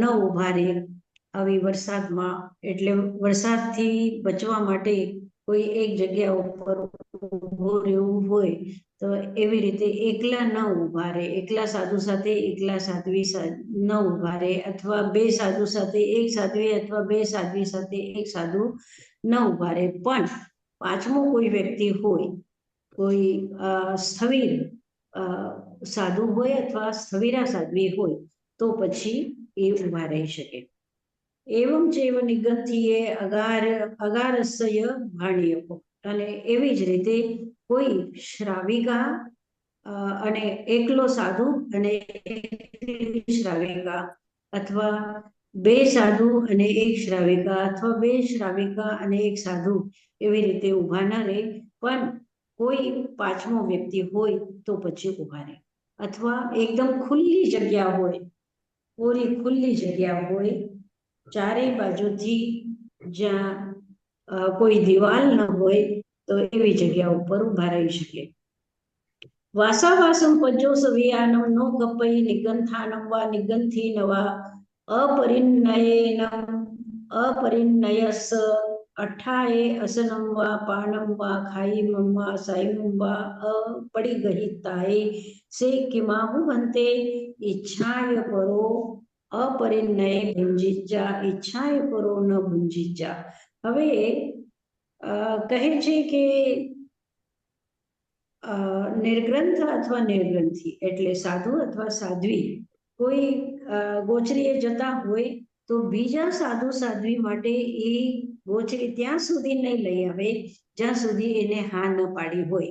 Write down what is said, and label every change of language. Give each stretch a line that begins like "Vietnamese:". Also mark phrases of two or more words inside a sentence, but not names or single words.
Gujarati: ઉભા રહે આવી વરસાદમાં, એટલે વરસાદથી બચવા માટે કોઈ એક જગ્યા ઉપર ઊભું રહેવું હોય તો એવી રીતે એકલા ન ઉભા રહે, એકલા સાધુ સાથે એકલા સાધ્વી ન ઉભા રહે, અથવા 2 સાધુ સાથે 1 સાધ્વી અથવા 2 સાધ્વી સાથે 1 સાધુ ન ઉભા રહે. પણ 5મો કોઈ વ્યક્તિ હોય, કોઈ સ્થવિર સાધુ હોય અથવા સ્થવિરા સાધ્વી હોય તો પછી એ ઉભા રહી શકે.
Ardhamāgadhī Prākrit: एवं चैव निगंथीये अगारस्य भाण्यको।
Gujarati: અને એવી જ રીતે કોઈ શ્રાવિકા અને એકલો સાધુ અને એકલી શ્રાવિકા, અથવા બે સાધુ અને એક શ્રાવિકા, અથવા બે શ્રાવિકા અને એક સાધુ એવી રીતે ઊભા ન રહે, પણ કોઈ પાંચમો વ્યક્તિ હોય તો પછી ઊભા રહે. અથવા એકદમ ખુલ્લી જગ્યા હોય, પૂરી ખુલ્લી જગ્યા હોય, ચારેય બાજુથી જ્યાં કોઈ દિવાલ ન હોય તો એવી જગ્યા ઉપર ઊભા રહી શકે.
Ardhamāgadhī Prākrit: વાસાવાસમ પજ્જોસવિયાનમ નો ગપઈ નિગંથાનમ વા નિગંથીન વા अपरिन्नयस अठाए असनम वा पानम वा खाईमम वा साइमम वा अपरिगहिताए से किमाहु भन्ते इच्छाय परो अपरिन्नय भुंजिज्जा इच्छाय परो न भुंजिज्जा.
Gujarati: હવે કહે છે કે નિર્ગ્રંથ અથવા નિર્ગ્રંથિ એટલે સાધુ અથવા સાધ્વી કોઈ ગોચરીએ જતા હોય તો બીજા સાધુ સાધ્વી માટે એ ગોચરી ત્યાં સુધી નહીં લઈ આવે જ્યાં સુધી એને હા ન પાડી હોય.